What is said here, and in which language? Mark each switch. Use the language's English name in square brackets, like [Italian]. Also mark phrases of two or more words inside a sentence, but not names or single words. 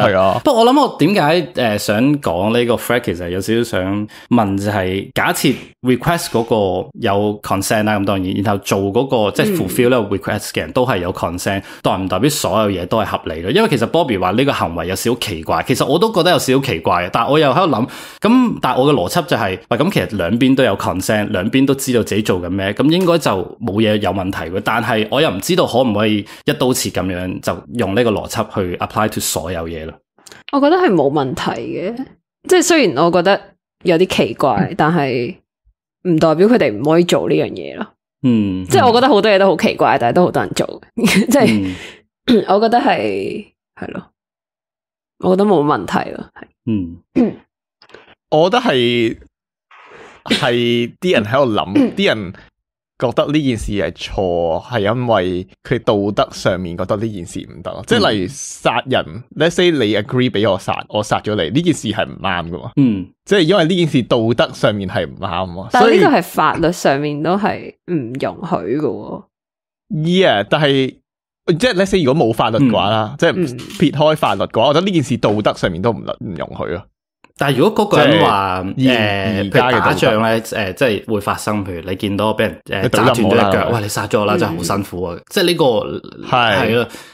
[Cantonese] 係啊。不過我諗我點解想講呢個 Fred 其實有少少想問就係，假設 request 嗰個有 consent 啦，咁當然，然後做嗰個即係 fulfill 呢個 request 嘅人都係有 consent，代唔代表所有嘢都係合理咯？因為其實 Bobby 話呢個行為有少少奇怪，其實我都覺得有少少奇怪嘅，但係我又喺度諗，咁但係我嘅邏輯就係，喂，咁其實兩邊都有 consent， 兩邊都知道自己做緊咩，咁應該就冇嘢有問題嘅。但係我又唔知道可唔可以一刀切咁樣就用呢個邏輯去 [English] apply to [Cantonese] 所有嘢咯。我覺得係冇問題嘅，即係雖然我覺得有啲奇怪，但係唔代表佢哋唔可以做呢樣嘢咯。即係我覺得好多嘢都好奇怪，但係都好多人做嘅，即係我覺得係咯，我覺得冇問題咯，係。我覺得係啲人喺度諗，啲人覺得呢件事係錯，係因為佢道德上面覺得呢件事唔得，即係例如殺人 ， [English] let's say [Cantonese] 你 agree 俾我殺咗你，呢件事係唔啱噶嘛，即係因為呢件事道德上面係唔啱，但係呢個係法律上面都係唔容許噶。 Yeah， 但係即係 [English] let's say [Cantonese] 如果冇法律嘅話啦，即係撇開法律嘅話，我覺得呢件事道德上面都唔容許咯。但係如果嗰個人話譬如打仗咧，即係會發生，譬如你見到俾人揸斷咗一腳，喂，你殺咗我啦，真係好辛苦啊！即係呢個係咯。